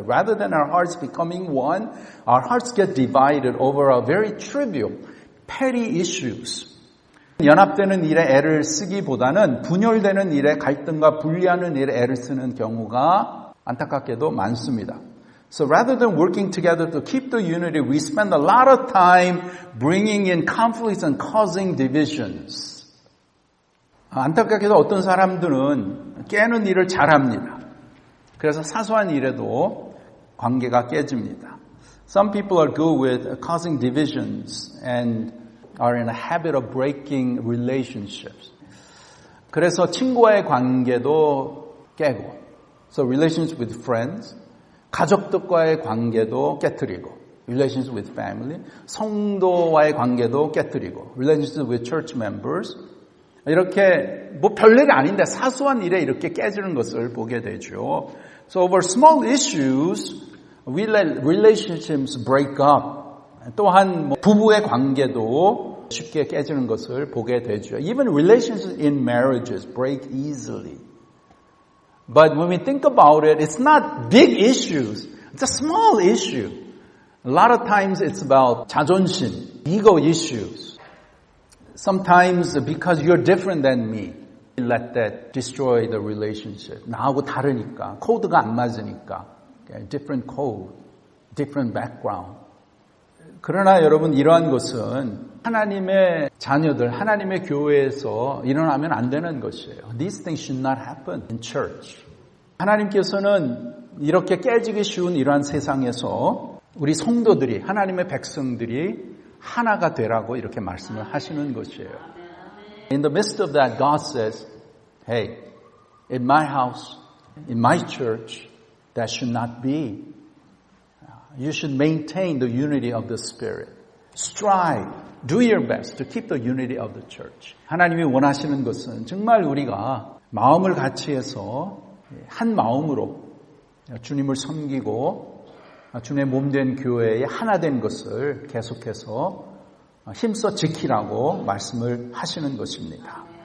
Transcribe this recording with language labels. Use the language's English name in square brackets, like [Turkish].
[English] Rather than our hearts becoming one, our hearts get divided over a very trivial, petty issues. [Korean] 연합되는 일에 애를 쓰기보다는 분열되는 일에 갈등과 분리하는 일에 애를 쓰는 경우가 안타깝게도 많습니다. [English] So rather than working together to keep the unity, we spend a lot of time bringing in conflicts and causing divisions. [Korean] 안타깝게도 어떤 사람들은 깨는 일을 잘합니다. 그래서 사소한 일에도 관계가 깨집니다. [English] Some people are good with causing divisions and are in a habit of breaking relationships. [Korean] 그래서 친구와의 관계도 깨고, [English] so relationships with friends, [Korean] 가족들과의 관계도 깨뜨리고, [English] relationships with family, [Korean] 성도와의 관계도 깨뜨리고, [English] relationships with church members, [Korean] 이렇게 뭐 별일이 아닌데 사소한 일에 이렇게 깨지는 것을 보게 되죠. [English] So over small issues, we let relationships break up. [Korean] 또한 부부의 관계도 쉽게 깨지는 것을 보게 되죠. [English] Even relationships in marriages break easily. But when we think about it, it's not big issues. It's a small issue. A lot of times it's about 자존심, ego issues. Sometimes because you're different than me, let that destroy the relationship. [Korean] 나하고 다르니까, 코드가 안 맞으니까. [English] Okay? Different code, different background. [Korean] 그러나 여러분 이러한 것은 하나님의 자녀들, 하나님의 교회에서 일어나면 안 되는 것이에요. [English] These things should not happen in church. [Korean] 하나님께서는 이렇게 깨지기 쉬운 이러한 세상에서 우리 성도들이, 하나님의 백성들이 하나가 되라고 이렇게 말씀을 하시는 것이에요. [English] In the midst of that, God says, hey, in my house, in my church, that should not be. You should maintain the unity of the Spirit. Strive, do your best to keep the unity of the church. [Korean] 하나님이 원하시는 것은 정말 우리가 마음을 같이 해서 한 마음으로 주님을 섬기고 주님의 몸된 교회에 하나 된 것을 계속해서 힘써 지키라고 말씀을 하시는 것입니다.